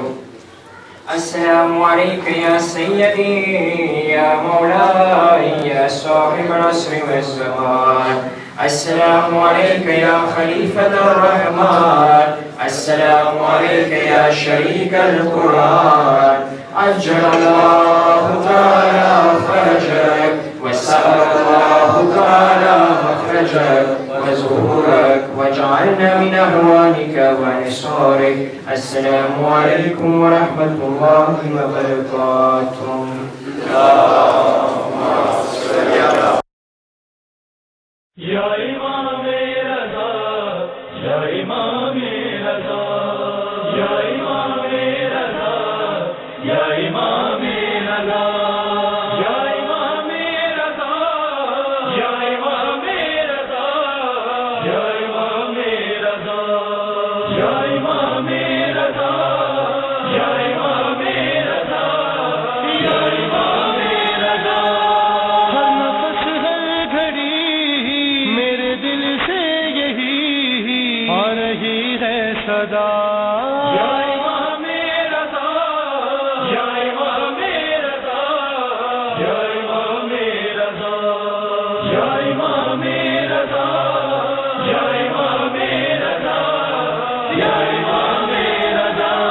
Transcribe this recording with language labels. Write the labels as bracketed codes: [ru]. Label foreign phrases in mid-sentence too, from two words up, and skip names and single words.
[ar] السلام عليك يا سيدي يا مولاي يا صاحب العصر والزمان، السلام عليك يا خليفة الرحمن، السلام عليك يا شريك القرآن، عجل الله تعالى فرجك وسأل الله تعالى مخرجك وزهورك وجعلنا من أهوانك ونصارك. السلام عليكم ورحمة الله وبركاته. [tr] Ya İmam-ı Reza, Ya İmam-ı Reza, Ya İmam-ı Reza, Ya İmam-ı Reza, Ya İmam-ı Reza, Ya İmam-ı Reza, Ya İmam-ı Reza, Ya İmam-ı Reza, Ya İmam-ı Reza, Ya İmam-ı Reza. [ur] ہر نفس ہر گھڑی میرے دل سے یہی آ رہی ہے صدا، یا امامِ رضا، یا امامِ رضا، یا امامِ رضا، یا امامِ رضا، یا امامِ رضا، یا امامِ رضا.